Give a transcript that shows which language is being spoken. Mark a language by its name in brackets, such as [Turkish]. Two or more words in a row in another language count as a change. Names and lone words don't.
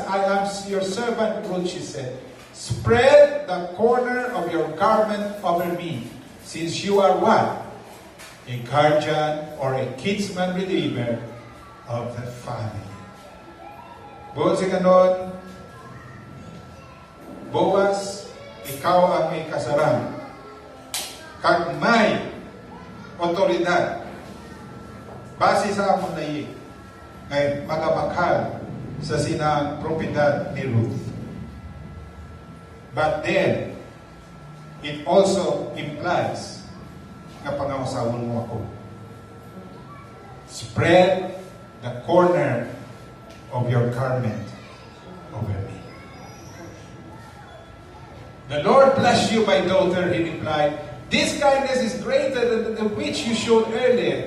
[English] I am your servant, Ruth, she said. Spread the corner of your garment over me, since you are what? A guardian or a kinsman redeemer of the family. [Hiligaynon] Boaz ganon, Boaz, ikaw ang may kasaran. Kag may otoridad, base sa amon na iyon, ngay magabakal sa sinang propiedad ni Ruth. [English] But then, it also implies [Hiligaynon] na pangawasawon mo ako. [English] Spread the corner of your garment over me. The Lord bless you, my daughter, he replied. This kindness is greater than the which you showed earlier.